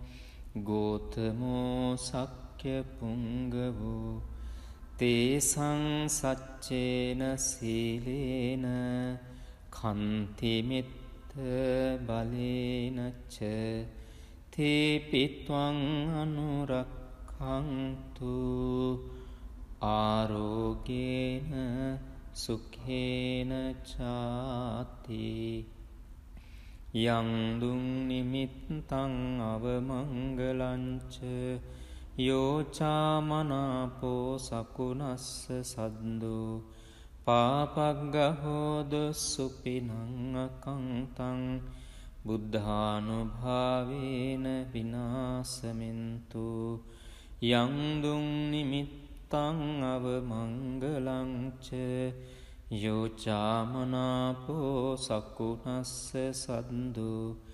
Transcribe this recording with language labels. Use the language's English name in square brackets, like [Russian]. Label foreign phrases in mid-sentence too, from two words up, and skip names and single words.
[Pali] ගෝතමෝ සක්්‍ය පුංගවෝ තේසං සච්චේන සීලේන කන්තිමිත්ත බලේනච්ච තේපිත්වං අනුරක්ඛන්තු ආරෝගේන සුඛේන චාති. යංදුං නිමිත්තං අවමංගලංච යෝචාමනාපෝ සකුනස්ස සද්දෝ පාපග්ගහෝද සුපිනං අකංතං බුද්ධානුභාවේන විනාසමින්තු යංදුං නිමිත්තං අවමංගලංච යෝචාමනාපෝ සකුනස්ස සද්දෝ